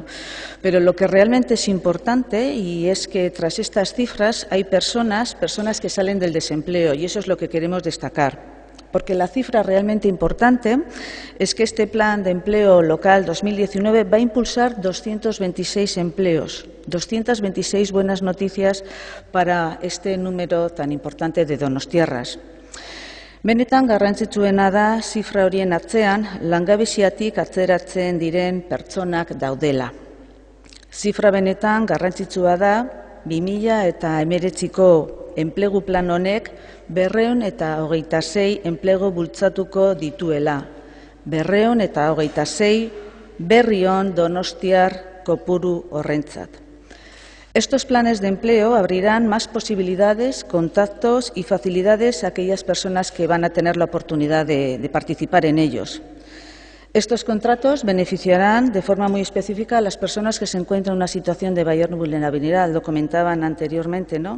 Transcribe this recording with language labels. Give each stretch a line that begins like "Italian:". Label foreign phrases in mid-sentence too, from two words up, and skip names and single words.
Spanish: Pero lo que realmente es importante y es que tras estas cifras hay personas que salen del desempleo y eso es lo que queremos destacar. Porque la cifra realmente importante es que este Plan de Empleo Local 2019 va a impulsar 226 empleos, 226 buenas noticias para este número tan importante de donostiarras.
Basque: Benetan garrantzitsuena da zifra horien atzean langabeziatik atzeratzen diren pertsonak daudela. Zifra benetan garrantzitsua da 2019ko enplegu plan honek 226 enplegu bultzatuko dituela. 226 berrion donostiar kopuru horrentzat.
Spanish: Estos planes de empleo abrirán más posibilidades, contactos y facilidades a aquellas personas que van a tener la oportunidad de participar en ellos. Estos contratos beneficiarán de forma muy específica a las personas que se encuentran en una situación de mayor vulnerabilidad, lo comentaban anteriormente, ¿no?